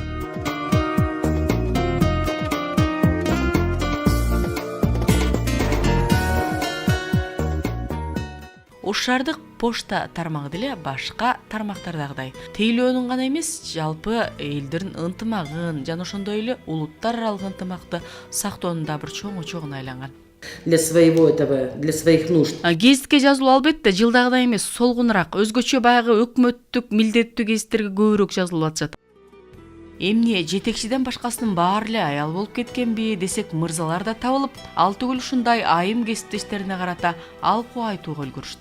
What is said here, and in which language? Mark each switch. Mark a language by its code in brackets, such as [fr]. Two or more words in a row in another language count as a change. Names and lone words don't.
[ky] Ош шаардык почта тармагы деле башка тармактардагыдай тейлөөнүн гана эмес, жалпы элдердин ынтымагын жана ошондой эле улуттар аралык ынтымакты сактоонун да бир чоң очогуна айланган. [ru] Для своего этого, для своих нужд. [ky] Гезитке жазылуу албетте жылдагыдай эмес, солгунураак, өзгөчө баягы өкмөттүк милдеттүү гезиттерге көбүрөөк жазылып атышат. Эмне жетекчиден башкасынын баары эле аял болуп кеткенби десек, мырзалар да табылып, ал түгүл ушундай айым кесиптештерине карата алкуу айтууга үлгүрүштү.